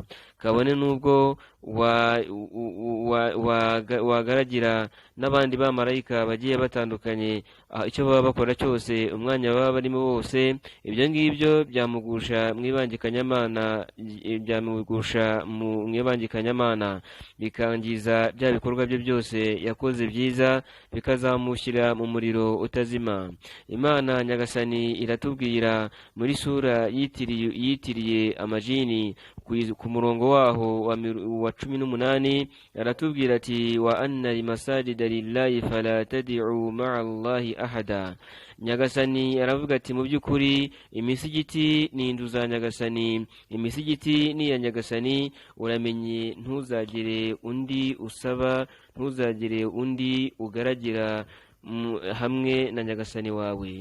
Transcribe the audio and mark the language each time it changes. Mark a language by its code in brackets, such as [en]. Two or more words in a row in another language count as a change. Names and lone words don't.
[rw] Kabone nubwo wagaragira n'abandi bamarayika bagiye batandukanye, icyo baba bakora cyose, umwanya baba barimo wose, ibyo ngibyo byamugusha mu ibangikanyamana, bikangiza bya bikorwa bye byose yakoze byiza, bikazamushyira mu muriro utazima. Imana Nyagasani iratubwira muri sura yitiriye amajini ku murongo waho wa 18, aratubwira ati [ar] وأن المساجد لله فلا تدعوا مع الله أحدا. [rw] Nyagasani aravuga ati mu by'ukuri imisigiti ni inzu za Nyagasani, imisigiti ni ya Nyagasani, uramenye ntuzagire undi usaba, ntuzagire undi ugaragira hamwe na Nyagasani wawe.